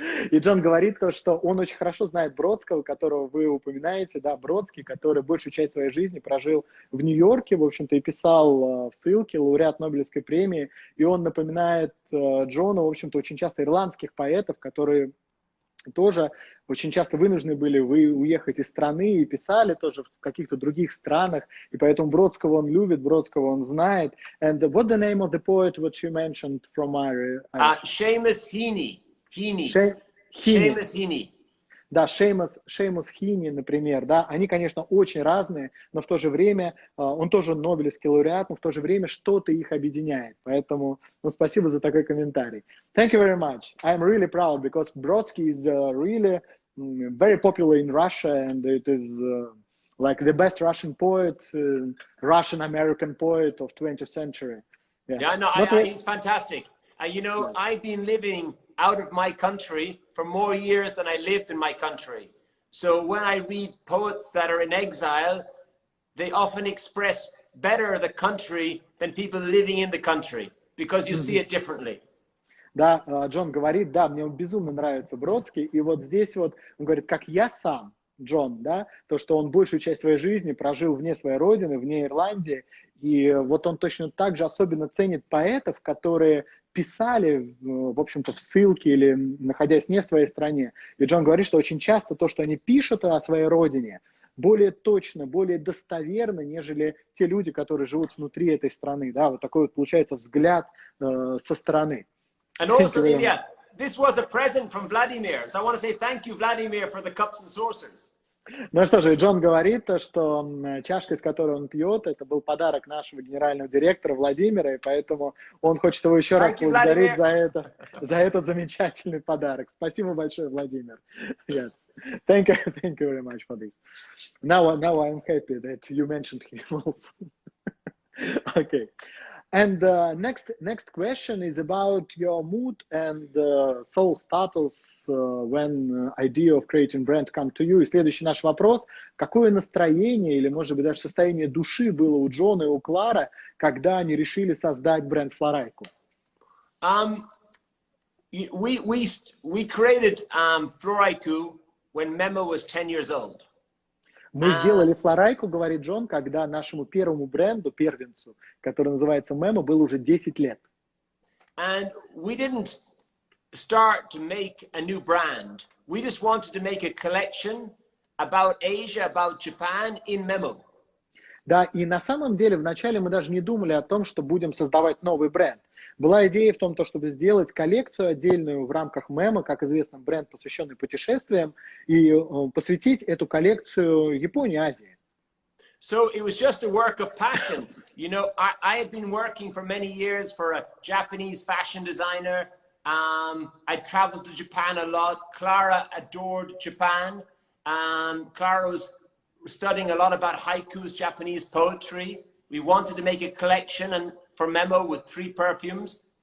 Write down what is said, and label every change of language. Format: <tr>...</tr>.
<ru>И Джон говорит то, что он очень хорошо знает Бродского, которого вы упоминаете, да, Бродский, который большую часть своей жизни прожил в Нью-Йорке, в общем-то, и писал в ссылке, лауреат Нобелевской премии, и он напоминает Джону, в общем-то, очень часто ирландских поэтов, которые тоже очень часто вынуждены были уехать из страны и писали тоже в каких-то других странах, и поэтому Бродского он любит, Бродского он знает.</ru> <en>And what the name of the poet what you mentioned from Irish? Seamus Heaney. Seamus Heaney.</en> <ru>Да, Seamus Heaney, например, да, они, конечно, очень разные, но в то же время он тоже Нобелевский лауреат, но в то же время что-то их объединяет. Поэтому, ну, спасибо за такой комментарий.</ru> <en>Thank you very much. I'm really proud because Brodsky is really very popular in Russia, and it is like the best Russian poet, Russian-American poet of 20th century. Yeah, no, he's fantastic. You know, I've been living out of my country for more years than I lived in my country. So when I read poets that are in exile, they often express better the country than people living in the country, because you see it differently.</en> <ru>Да, Джон говорит, да, мне безумно нравится Бродский, и вот здесь вот, он говорит, как я сам, Джон, да, то, что он большую часть своей жизни прожил вне своей родины, вне Ирландии, и вот он точно так же особенно ценит поэтов, которые писали, в общем-то, в ссылке или находясь не в своей стране. И Джон говорит, что очень часто то, что они пишут о своей родине, более точно, более достоверно, нежели те люди, которые живут внутри этой страны. Да, вот такой вот получается взгляд со стороны.</ru> <en>And also, Ilya, this was a present from Vladimir. So I want to say thank you, Vladimir, for the cups and saucers.</en> <ru>Ну что же, Джон говорит, что чашка, из которой он пьет, это был подарок нашего генерального директора Владимира, и поэтому он хочет его еще раз поблагодарить за этот замечательный подарок. Спасибо большое, Владимир.</ru> <en>Yes. Thank you very much for this. Now I'm happy that you mentioned him also. Okay. And next question is about your mood and soul status when idea of creating brand come to you.</en> <ru>И следующий наш вопрос: какое настроение или, может быть, даже состояние души было у Джона и у Клары, когда они решили создать бренд Floraiku?</ru> <en>We created Floraiku when Memo was 10 years old.</en> <ru>Мы сделали Floraiku, говорит Джон, когда нашему первому бренду, первенцу, который называется Memo, было уже 10 лет.</ru> <en>And we didn't start to make a new brand. We just wanted to make a collection about Asia, about Japan in Memo.</en> <ru>Да, и на самом деле вначале мы даже не думали о том, что будем создавать новый бренд. Была идея в том, чтобы сделать коллекцию отдельную в рамках Memo, как известно, бренд, посвященный путешествиям, и посвятить эту коллекцию Японии, Азии.</ru> <en>So it was just a work of passion. You know, I had been working for many years for a Japanese fashion designer. I traveled to Japan a lot. Clara adored Japan. Clara was studying a lot about haikus, Japanese poetry. We wanted to make a collection and for Memo with 3 perfumes.</en>